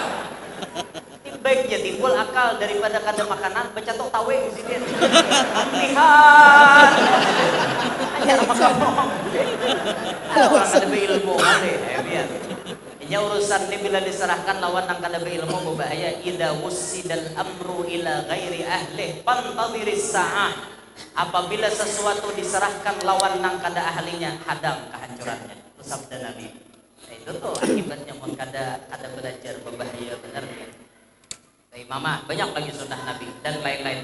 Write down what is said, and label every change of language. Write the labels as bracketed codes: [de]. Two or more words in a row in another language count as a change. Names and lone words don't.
[bjn] Baiknya timbul akal daripada kada makanan becatok tawe di sini. Ampihan. Ajar ngomong. Orang kada berilmu kali, biar. Ini urusan ini bila diserahkan lawan nang kada berilmu berbahaya. [ar] إذا وسد الأمر إلى غير أهله فانتظر الساعة. [bjn] Apabila sesuatu diserahkan lawan nang kada ahlinya, hadang kehancurannya. Itu sabda Nabi. Nah, itu tuh akibatnya mun kada belajar berbahaya benar ya. Imamah banyak lagi sunnah Nabi dan lain-lain.